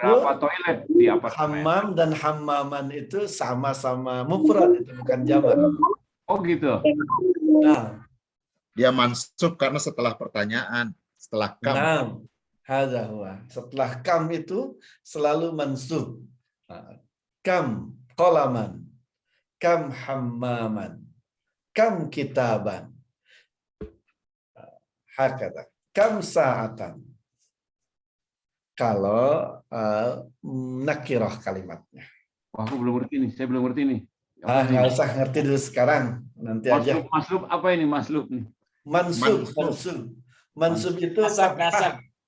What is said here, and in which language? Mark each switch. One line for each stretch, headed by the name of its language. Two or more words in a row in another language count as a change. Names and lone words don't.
Indonesian: Berapa toilet di apartemen? hammam dan hammaman itu sama-sama mufrad, itu bukan jamak. Oh gitu. Nah, Dia mansub karena setelah pertanyaan, setelah kam. nah,
Arabic: هذا هو.
Indonesian: Setelah kam itu selalu mansub.
Arabic: كم قلما كم حماما كم كتابا. هكذا كم ساعة.
Indonesian: Kalau nakirah kalimatnya. Wah, aku belum ngerti nih. Saya belum ngerti nih. Nggak usah ngerti dulu sekarang, nanti aja. Maslub apa ini maslub nih? Mansub. Mansub itu fathah.